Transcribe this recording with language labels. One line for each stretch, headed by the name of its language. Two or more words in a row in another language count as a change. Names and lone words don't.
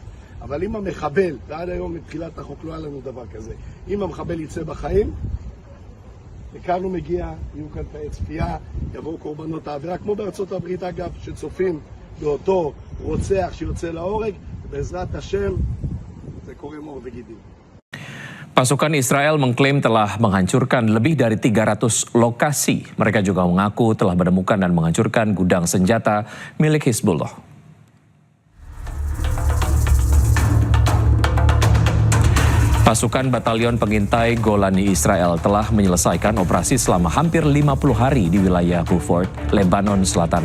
Hebrew: אבל אם המחבל, ועד היום מתחילת החוק לא היה לנו דבר כזה, אם המחבל יצא בחיים, וכאן הוא מגיע, יהיו כאן תאי צפייה, יבואו קורבנות העבירה, כמו בארצות הברית אגב, שצופים באותו רוצח שיוצא להורג, בעזרת השם זה קורם עור וגידים.
Indonesian: Pasukan Israel mengklaim telah menghancurkan lebih dari 300 lokasi. Mereka juga mengaku telah menemukan dan menghancurkan gudang senjata milik Hizbullah. Pasukan Batalion Pengintai Golani Israel telah menyelesaikan operasi selama hampir 50 hari di wilayah Beaufort, Lebanon Selatan.